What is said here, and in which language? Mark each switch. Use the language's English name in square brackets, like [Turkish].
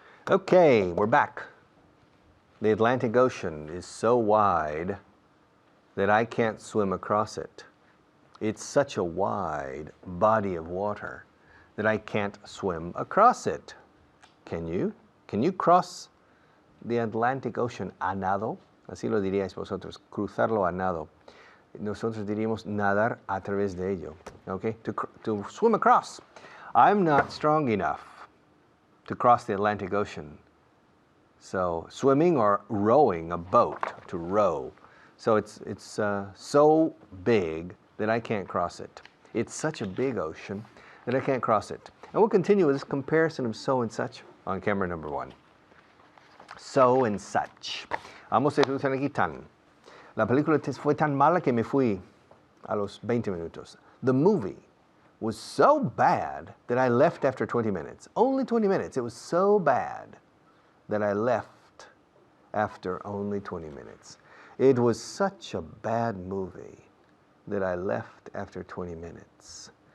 [English] Okay, we're back. The Atlantic Ocean is so wide that I can't swim across it. It's such a wide body of water that I can't swim across it. Can you? Can you cross the Atlantic Ocean [Spanish] a nado? Así lo diríais vosotros, cruzarlo a nado. Nosotros diríamos nadar a través de ello. [English] Okay? To swim across. I'm not strong enough to cross the Atlantic Ocean. So swimming or rowing a boat, to row. So it's so big that I can't cross it. It's such a big ocean that I can't cross it. And we'll continue with this comparison of so and such on camera number 1. [Spanish] So and such. Vamos a usar aquí tan. La película fue tan mala que me fui a los 20 minutos. [English] The movie was so bad that I left after 20 minutes. Only 20 minutes. It was so bad that I left after only 20 minutes. It was such a bad movie that I left after 20 minutes.